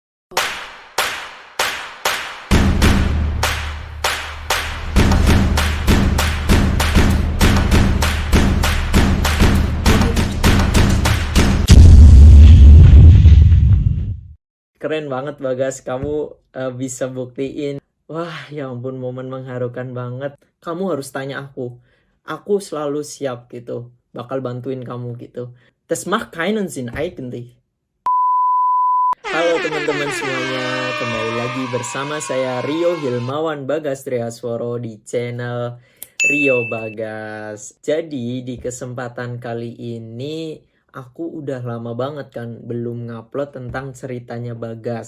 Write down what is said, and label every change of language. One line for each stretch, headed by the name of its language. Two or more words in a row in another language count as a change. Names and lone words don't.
Indonesian: Keren banget Bagas, kamu bisa buktiin. Wah, ya ampun, momen mengharukan banget. Kamu harus tanya aku. Aku selalu siap gitu, bakal bantuin kamu gitu.
German: Das macht keinen Sinn eigentlich.
Indonesian: Halo teman-teman semuanya, kembali lagi bersama saya Rio Hilmawan Bagas Triasworo di channel Rio Bagas. Jadi di kesempatan kali ini aku udah lama banget kan belum ngupload tentang ceritanya Bagas.